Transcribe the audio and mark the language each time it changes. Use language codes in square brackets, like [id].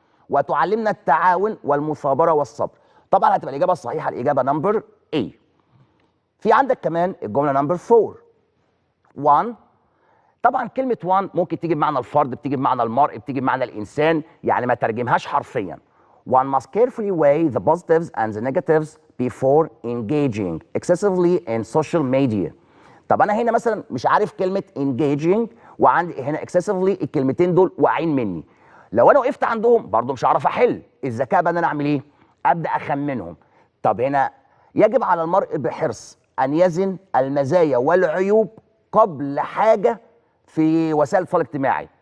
[ar] وتعلمنا التعاون والمثابره والصبر. طبعا هتبقى الاجابه الصحيحه الاجابه نمبر A. في عندك كمان الجمله نمبر 4 1 طبعا كلمه وان ممكن تيجي بمعنى الفرد، بتيجي بمعنى المرء، بتيجي بمعنى الانسان، يعني ما ترجمهاش حرفيا. [en] One must carefully weigh the positives and the negatives before engaging excessively in social media. [ar] طب انا هنا مثلا مش عارف كلمه engaging وعندي هنا excessively، الكلمتين دول واقعين مني. لو انا وقفت عندهم برضو مش هعرف احل. الذكاء بقى ان انا اعمل ايه؟ ابدا اخمنهم. طب هنا يجب على المرء بحرص ان يزن المزايا والعيوب قبل حاجه في وسائل التواصل الاجتماعي.